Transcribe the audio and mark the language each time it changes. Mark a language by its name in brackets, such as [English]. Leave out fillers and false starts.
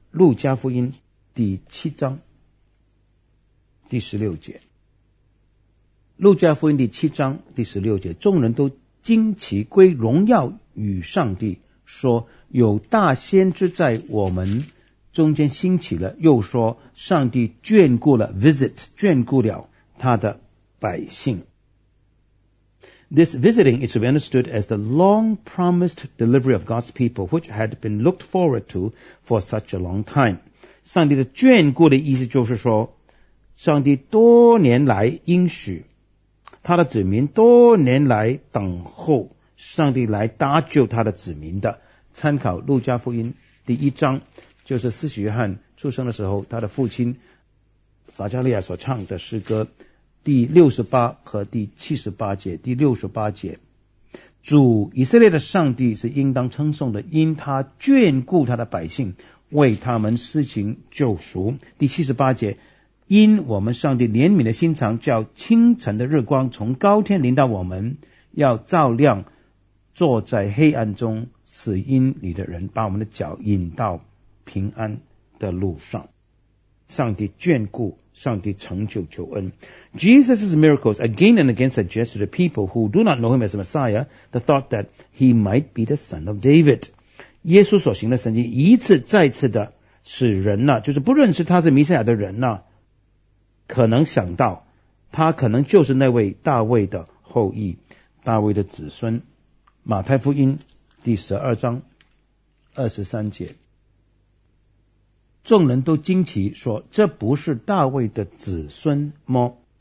[Chinese] 路加福音第七章第十六节，路加福音第七章第十六节，众人都惊奇归荣耀与上帝，说有大先知在我们中间兴起了，又说上帝眷顾了 visit 眷顾了他的百姓。 [English] This visiting is to be understood as the long promised delivery of God's people, which had been looked forward to for such a long time. [Chinese] 上帝的眷顾的意思就是说，上帝多年来应许他的子民，多年来等候上帝来搭救他的子民的。参考路加福音第一章，就是施洗约翰出生的时候，他的父亲撒加利亚所唱的诗歌第68和第78节。第68节，主以色列的上帝是应当称颂的，因他眷顾他的百姓，为他们施行救赎。第78节，因我们上帝怜悯的心肠，叫清晨的日光从高天临到我们，要照亮坐在黑暗中死荫里的人，把我们的脚引到平安的路上。上帝眷顾，上帝成就救恩。 [English] Jesus' miracles again and again suggest to the people who do not know him as Messiah the thought that he might be the son of David. [Chinese] 耶稣所行的神迹一次再次的使人呢，就是不认识他是弥赛亚的人呢，可能想到他可能就是那位大卫的后裔，大卫的子孙。马太福音第十二章二十三节，众人都惊奇说，这不是大卫的子孙吗？